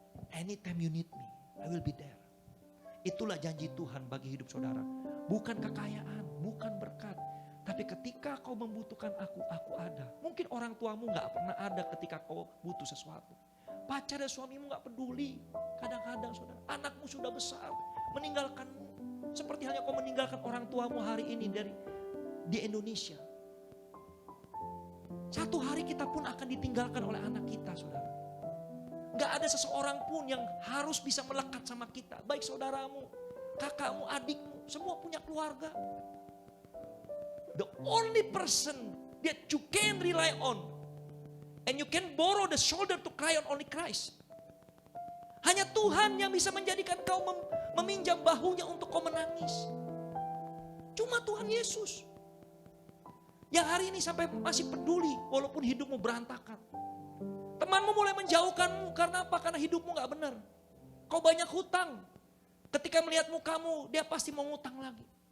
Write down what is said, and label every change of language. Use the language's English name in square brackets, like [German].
[English] Anytime you need me, I will be there. [Indonesian] Itulah janji Tuhan bagi hidup saudara. Bukan kekayaan, bukan berkat. Tapi ketika kau membutuhkan aku ada. Mungkin orang tuamu gak pernah ada ketika kau butuh sesuatu. Pacar dan suamimu gak peduli. Kadang-kadang saudara, anakmu sudah besar, meninggalkanmu. Seperti halnya kau meninggalkan orang tuamu hari ini di Indonesia. Satu hari kita pun akan ditinggalkan oleh anak kita saudara. Gak ada seseorang pun yang harus bisa melekat sama kita. Baik saudaramu, kakakmu, adikmu, semua punya keluarga. [English] The only person that you can rely on and you can borrow the shoulder to cry on only Christ. [Indonesian] Hanya Tuhan yang bisa menjadikan kau meminjam bahunya untuk kau menangis. Cuma Tuhan Yesus. Yang hari ini sampai masih peduli walaupun hidupmu berantakan. Temanmu mulai menjauhkanmu karena apa? Karena hidupmu gak benar. Kau banyak hutang. Ketika melihat mukamu dia pasti mau ngutang lagi.